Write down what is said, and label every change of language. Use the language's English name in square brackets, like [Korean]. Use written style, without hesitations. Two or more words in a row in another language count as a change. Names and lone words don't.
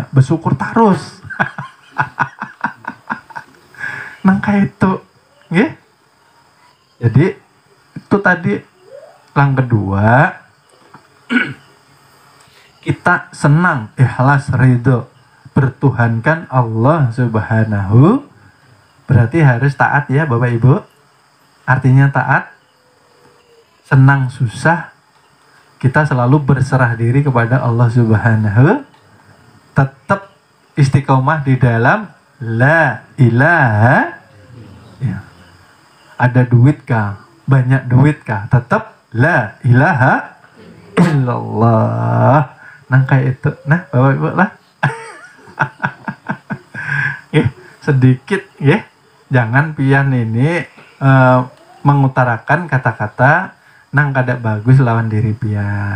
[Indonesian] Bersyukur terus. Nangka itu. Jadi itu tadi yang kedua. Kita senang, ikhlas, ridho bertuhankan [Arabic] الله سبحانه. [Indonesian] Berarti harus taat ya Bapak Ibu. Artinya taat, senang susah, kita selalu berserah diri kepada [Arabic] الله سبحانه. [Indonesian] Tetap istiqomah di dalam [Arabic] لا إله. [Indonesian] Ada duit kah? Banyak duit kah? Tetap [Arabic] لا إله إلا الله. [Indonesian] Kayak itu. Nah Bapak Ibu lah. [Banjar] Sedikit jangan pian ini mengutarakan kata-kata nang kada bagus lawan diri pian.